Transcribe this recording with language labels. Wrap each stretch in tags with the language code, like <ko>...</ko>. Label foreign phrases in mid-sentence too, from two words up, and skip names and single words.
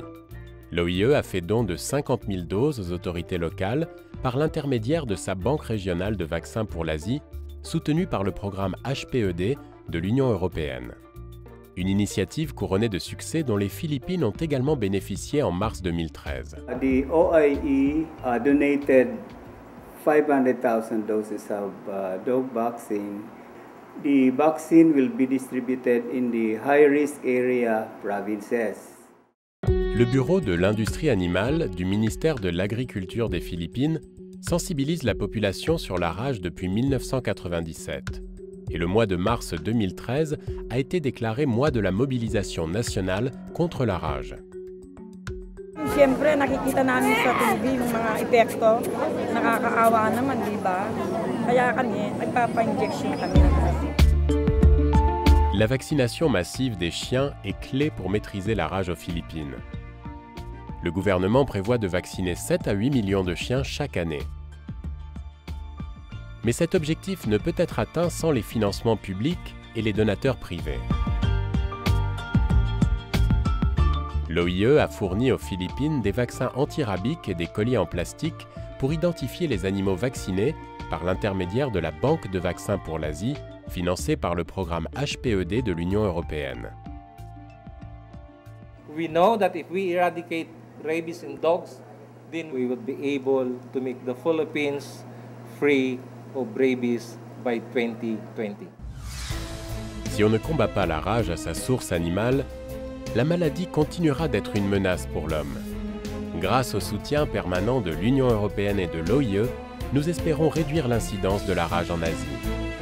<fr>L'OIE a fait don de 50 000 doses aux autorités locales par l'intermédiaire de sa banque régionale de vaccins pour l'Asie, soutenue par le programme HPED de l'Union européenne. Une initiative couronnée de succès dont les Philippines ont également bénéficié en mars 2013.</fr> <en>The OIE donated 500,000 doses of dog vaccine. The vaccine will be distributed in the high-risk area provinces.</en> <fr>Le Bureau de l'industrie animale du ministère de l'Agriculture des Philippines sensibilise la population sur la rage depuis 1997. Et le mois de mars 2013 a été déclaré mois de la mobilisation nationale contre la rage.</fr> <tl>Siyempre, nakikita namin sa TV yung mga epekto, nakakaawa naman, di ba? Kaya kami, nagpapa-injection kami.</tl> <fr>La vaccination massive des chiens est clé pour maîtriser la rage aux Philippines. Le gouvernement prévoit de vacciner 7 à 8 millions de chiens chaque année. Mais cet objectif ne peut être atteint sans les financements publics et les donateurs privés. L'OIE a fourni aux Philippines des vaccins antirabiques et des colliers en plastique pour identifier les animaux vaccinés par l'intermédiaire de la Banque de vaccins pour l'Asie, financée par le programme HPED de l'Union européenne.</fr> <en>We know that if we eradicate rabies in dogs, then we would be able to make the Philippines free of rabies by 2020.</en> <fr>Si on ne combat pas la rage à sa source animale, la maladie continuera d'être une menace pour l'homme. Grâce au soutien permanent de l'Union européenne et de l'OIE, nous espérons réduire l'incidence de la rage en Asie.</fr>